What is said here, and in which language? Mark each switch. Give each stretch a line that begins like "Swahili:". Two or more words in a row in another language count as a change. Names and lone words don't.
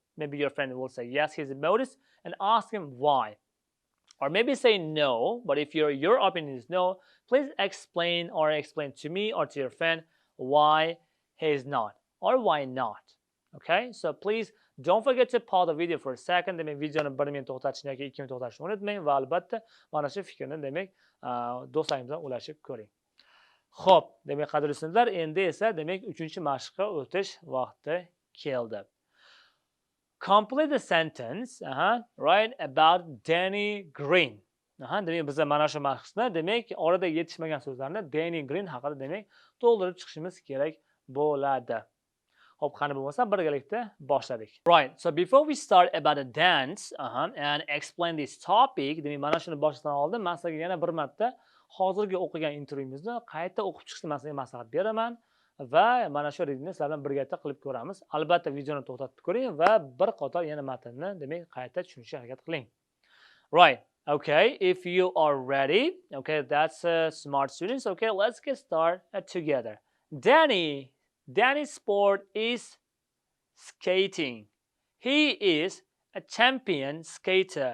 English: Maybe your friend will say yes, he's a modest, and ask him why. Or maybe say no, but if your opinion is no, please explain to me or to your friend why he is not or why not. Okay, so please don't forget to pause the video for a second.
Uzbek: Demek videoni 1 minut to'xtatishni yoki 2 minut to'xtatishni unutmang va albatta mana shu fikrni demak do'stlaringiz bilan ulashib ko'ring. Xo'p, demak qadrli studentlar, endi esa demak 3-mashqqa o'tish vaqti keldi.
English: Complete the sentence, right, about Danny Green.
Uzbek: Demak biz mana shu mashqda demak orada yetishmagan so'zlarni Danny Green haqida demak to'ldirib chiqishimiz kerak bo'ladi. Xo'p, qani bo'lmasa birgalikda boshladik.
English: Right, so before we start about the dance and explain this topic,
Uzbek: demak mana shuni boshlashdan oldin men sizlarga yana bir marta hozirgi o'qigan intervyumizni qayta o'qib chiqishni men sizlarga maslahat beraman. Va mana shu readingni sizlar bilan birgalikda qilib ko'ramiz. Albatta videoni to'xtatib ko'ring va bir qator yana matnni demak qayta tushunishga harakat qiling.
English: Right. Okay, if you are ready, okay, that's smart students. Okay, let's get started together. Danny's sport is skating. He is a champion skater.